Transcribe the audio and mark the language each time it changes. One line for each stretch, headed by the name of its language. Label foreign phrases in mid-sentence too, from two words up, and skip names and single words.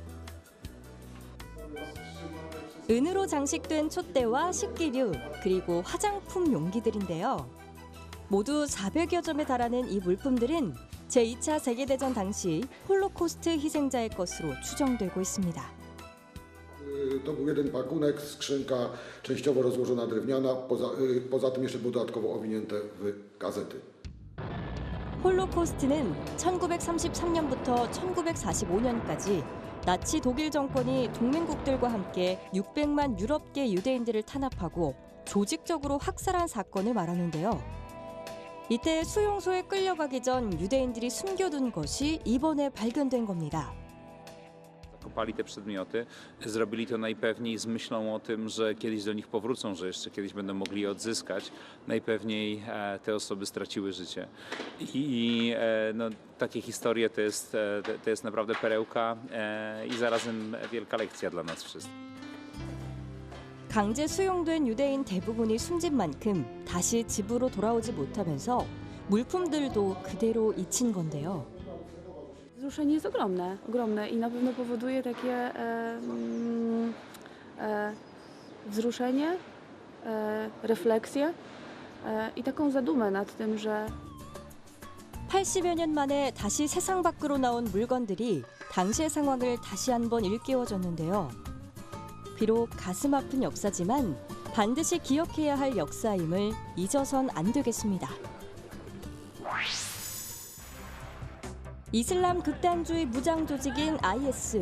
Korean: 은으로 장식된 촛대와 식기류, 그리고 화장품 용기들인데요. 모두 400여 점에 달하는 이 물품들은 제2차 세계대전 당시 홀로코스트 희생자의 것으로 추정되고 있습니다.
Polish: To był jeden pakunek, skrzynka częściowo rozłożona drewniana, poza tym jeszcze było dodatkowo owinięte w gazety.
Korean: 홀로코스트는 1933년부터 1945년까지 나치 독일 정권이 동맹국들과 함께 600만 유럽계 유대인들을 탄압하고 조직적으로 학살한 사건을 말하는데요. 이때 수용소에 끌려가기 전 유대인들이 숨겨둔 것이 이번에 발견된 겁니다.
Polish: kopali te przedmioty, zrobili to najpewniej z myślą o tym, że kiedyś do nich powrócą, że jeszcze kiedyś będą mogli je odzyskać. Najpewniej te osoby straciły życie. I no, takie historie to jest naprawdę perełka i zarazem wielka lekcja dla nas wszystkich.
Korean: 강제 수용된 유대인 대부분이 숨진 만큼 다시 집으로 돌아오지 못하면서 물품들도 그대로 잊힌 건데요.
Polish: Wzruszenie jest ogromne i na pewno powoduje takie wzruszenie, refleksję i taką zadumę nad tym, że
Korean: 80여 년 만에 다시 세상 밖으로 나온 물건들이 당시의 상황을 다시 한번 일깨워줬는데요. 비록 가슴 아픈 역사지만 반드시 기억해야 할 역사임을 잊어선 안 되겠습니다. 이슬람 극단주의 무장 조직인 IS.